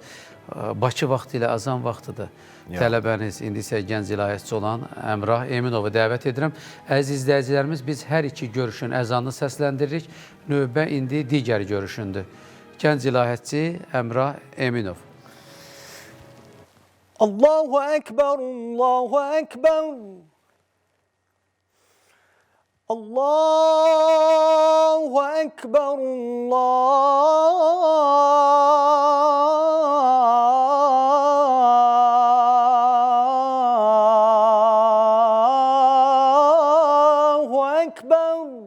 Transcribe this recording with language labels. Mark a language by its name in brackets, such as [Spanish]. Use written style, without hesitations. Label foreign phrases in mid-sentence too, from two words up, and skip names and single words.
[Azerbaijani] Bakı vaxtı ilə azan vaxtıdır. Tələbəniz, indi isə gənc ilahiyyatçı olan Əmrah Eminovu dəvət edirəm. Əziz izləyicilərimiz, biz hər iki görüşün əzanını səsləndiririk. Növbə indi digər görüşündür. Gənc ilahiyyatçı Əmrah Eminov. [Arabic] الله أكبر، الله أكبر. الله أكبر، الله أكبر.